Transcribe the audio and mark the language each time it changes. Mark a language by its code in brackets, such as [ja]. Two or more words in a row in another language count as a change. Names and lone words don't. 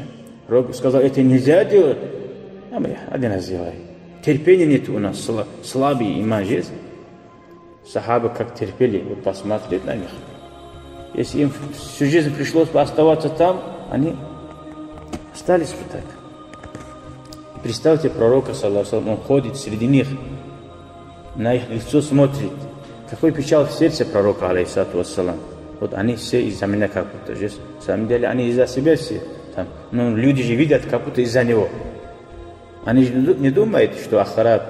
[ru] Пророк сказал, это нельзя делать, а мы один раз делаем. Терпения нет у нас, слабый иман есть. Сахабы как терпели, вот посмотреть на них. Если им всю жизнь пришлось бы оставаться там, они остались бы так. Представьте пророка, [ar] صلى الله عليه وسلم, [ru] он ходит среди них, на их лицо смотрит. Какой печаль в сердце пророка, [ar] عليه الصلاة والسلام. [ru] Вот они все из-за меня как будто же. На самом деле они из-за себя все. Там. Но люди же видят как будто из-за него. Они же не думают, что ахарат.